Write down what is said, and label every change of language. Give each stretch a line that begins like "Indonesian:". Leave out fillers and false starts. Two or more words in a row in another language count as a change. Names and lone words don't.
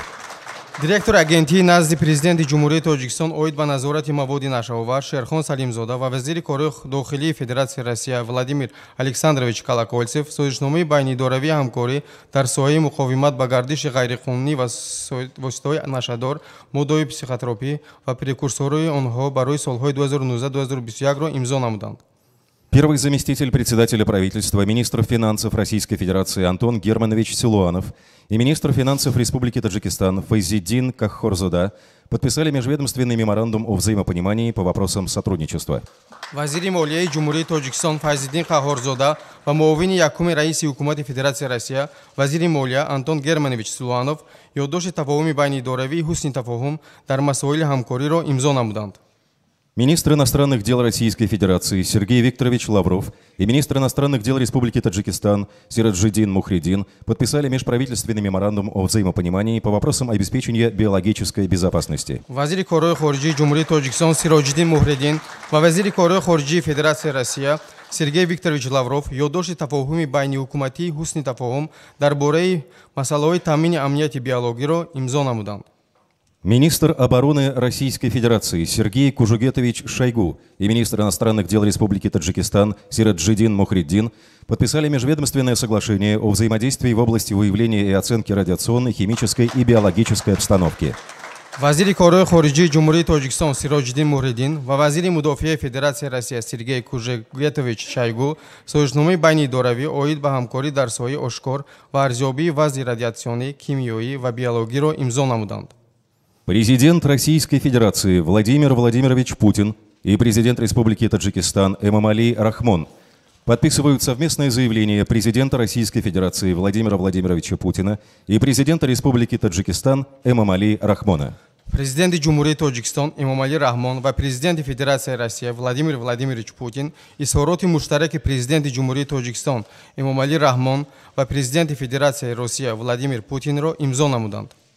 Tajik: директори агентии назди президенти ҷумҳурии Тоҷикистон оид ба назорати маводи нашавар Шерхон Салимзода ва вазири кори дохилии Федератсияи Россия Владимир Александрович Колокольцев созишномаи байниидоравии ҳамкорӣ дар соҳаи муқовимат ба гардиши ғайриқонунӣ воситаҳои нашадор, моддаҳои психотропӣ ва прекурсорҳои онҳо барои солҳои 2019-2021-ро имзо намуданд.
Russian: Первый заместитель председателя правительства, министр финансов Российской Федерации Антон Германович Силуанов и министр финансов Республики Таджикистан Файзиддин Каххорзода подписали межведомственный меморандум о взаимопонимании по вопросам сотрудничества.
Tajik: вазири молияи ҷумҳурии Тоҷикистон Файзиддин Каххорзода ва муовини якуми раиси ҳукумати Федератсияи Россия вазири молия Антон Германович Силуанов ёддошти тафоҳуми байниидоравии ҳусни тафоҳум дар масоили ҳамкориро имзо намуданд.
Russian: Министр иностранных дел Российской Федерации Сергей Викторович Лавров и министр иностранных дел Республики Таджикистан Сираджиддин Мухриддин подписали межправительственный меморандум о взаимопонимании по вопросам обеспечения биологической безопасности.
Tajik: вазири корҳои хориҷии ҷумҳурии Тоҷикистон Сираджиддин Мухриддин ва вазири корҳои хориҷии Федератсияи Россия Сергей Викторович Лавров ёддошти тафоҳуми байниҳукуматии ҳусни тафоҳум дар бораи масъалаҳои таъмини амнияти биологиро имзо намуданд.
Russian: Министр обороны Российской Федерации Сергей Кужугетович Шойгу и министр иностранных дел Республики Таджикистан Сираджиддин Мухриддин подписали межведомственное соглашение о взаимодействии в области выявления и оценки радиационной, химической и биологической обстановки.
Tajik: вазири корҳои хориҷии ҷумҳурии Тоҷикистон Сираҷиддин Мухриддин ва вазири мудофиаи Федератсияи Россия Сергей Кужугетович Шойгу созишномаи байниидоравӣ оид ба ҳамкорӣ дар соҳаи ошкор ва арзёбии вазъи радиатсионӣ, кимиёӣ ва биологиро имзо намуданд.
Russian: Президент Российской Федерации Владимир Владимирович Путин и президент Республики Таджикистан Эмомали Рахмон подписывают совместное заявление президента Российской Федерации Владимира Владимировича Путина и президента Республики Таджикистан Эмомали Рахмона.
Tajik: президенти ҷумҳурии Тоҷикистон Эмомали Раҳмон ва президенти Федератсияи Россия Владимир Владимирович Путин изҳороти муштараки президенти ҷумҳурии Тоҷикистон Эмомали Раҳмон ва президенти Федератсияи Россия Владимир Путинро имзо намуданд.